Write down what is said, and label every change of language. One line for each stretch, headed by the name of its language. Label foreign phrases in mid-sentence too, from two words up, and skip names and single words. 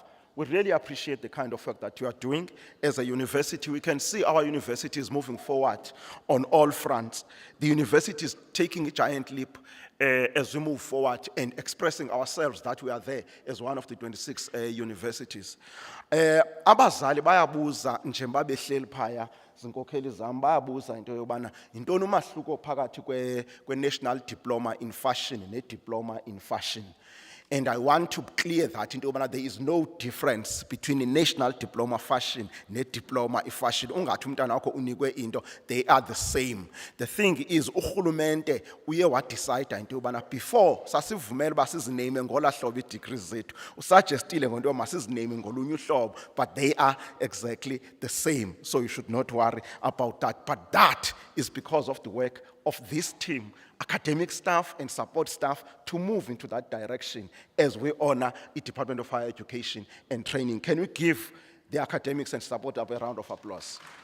English: We really appreciate the kind of work that you are doing as a university. We can see our university is moving forward on all fronts. The university is taking a giant leap as we move forward and expressing ourselves that we are there as one of the 26 universities.
Zulu: Abazali bayabuza njengoba behleli phaya zinkokheli zami bayabuza into yobana intoni umahluko phakathi kwe-
English: national diploma in fashion
Zulu: ne-
English: diploma in fashion. And I want to clear that there is no difference between a national diploma fashion and diploma in fashion. They are the same. The thing is,
Xhosa: urhulumente uye wadecide into before sasivumela basiziname ngola hlobo degrees zethu. Usuggestile ngonto masiziname ngolunye uhlobo,
English: but they are exactly the same. So you should not worry about that. But that is because of the work of this team, academic staff and support staff, to move into that direction as we honor the Department of Higher Education and Training. Can we give the academics and support a round of applause?